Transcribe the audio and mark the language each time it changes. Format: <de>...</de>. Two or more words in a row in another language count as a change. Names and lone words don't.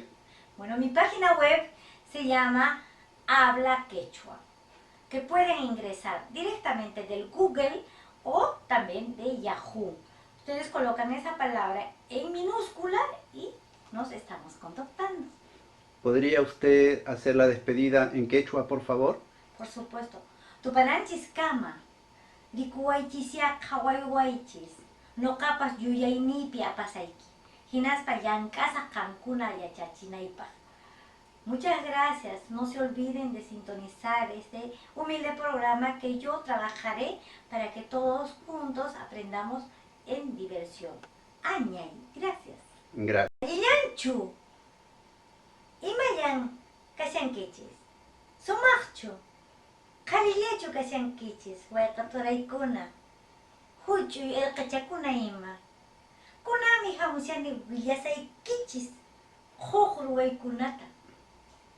<es>Bueno, mi página web se llama Habla Quechua, que pueden ingresar directamente del Google o también de Yahoo. Ustedes colocan esa palabra en minúscula y nos estamos contactando. ¿Podría usted hacer la despedida en quechua, por favor? Por supuesto.</es> <qu>Tupananchis kama, rikuwaychis qhawaychis, noqapas yuyaynipi apasayki, hinaspa llank'asaq qankuna yachachinaypaq.</qu> <es>Muchas gracias. No se olviden de sintonizar este humilde programa que yo trabajaré para que todos juntos aprendamos en diversión. Añay, gracias. Gracias.</es> <qu>Yanchu, imayan kashankichis, sumaqchu, qhalillachu kashankichis, wayqaturaykuna, huchuy irqichakuna ima. Kunami hamushani willasaykichis, huk ruwaykunata.</qu>